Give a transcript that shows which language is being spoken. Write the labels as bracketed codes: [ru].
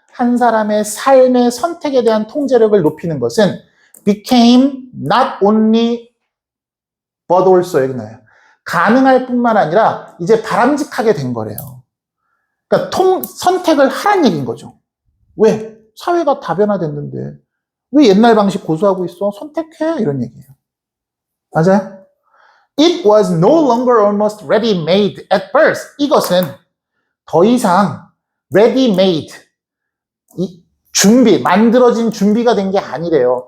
[ko] 한 사람의 삶의 선택에 대한 통제력을 높이는 것은 [en] became not only but also [ko] 여기 나와요. 가능할 뿐만 아니라 이제 바람직하게 된 거래요. 그러니까 선택을 하라는 얘기인 거죠. 왜? 사회가 다변화됐는데 왜 옛날 방식 고수하고 있어? 선택해 이런 얘기예요. 맞아요? [en] It was no longer almost ready-made at birth. [ko] 이것은 더 이상 ready-made 만들어진 준비가 된 게 아니래요.